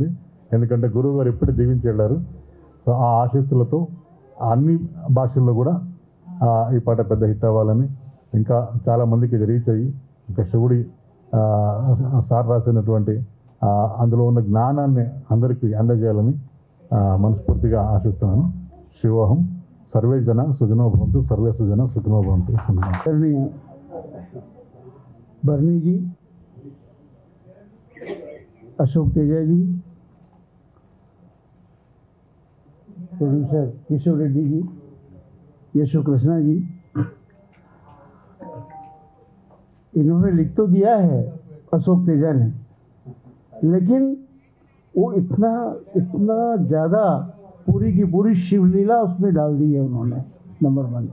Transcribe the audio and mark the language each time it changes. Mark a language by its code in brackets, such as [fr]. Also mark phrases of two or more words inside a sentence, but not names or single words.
[te] ఎందుకంటే గురువు గారు ఎప్పుడు దీవించి వెళ్ళారు. సో ఆ ఆశీస్సులతో అన్ని భాషల్లో కూడా ఈ పాట పెద్ద హిట్ అవ్వాలని, ఇంకా చాలామందికి ఇది రీచ్ అయ్యి ఇంకా శివుడి సార్ రాసినటువంటి అందులో ఉన్న జ్ఞానాన్ని అందరికీ అందజేయాలని మనస్ఫూర్తిగా ఆశిస్తున్నాను. [sa] శివోహం. सर्वे जना सुजनो भवन्तु, सर्वे सुजना सुखिनो भवन्तु. [hi] भरणी जी, अशोक तेजा जी, प्रोड्यूसर केशव रेड्डी जी, यशो कृष्णा जी, इन्होंने लिख तो दिया है अशोक तेजा ने, लेकिन वो इतना ज़्यादा पूरी की पूरी शिवलीला उसमें डाल दी है उन्होंने, नंबर 1।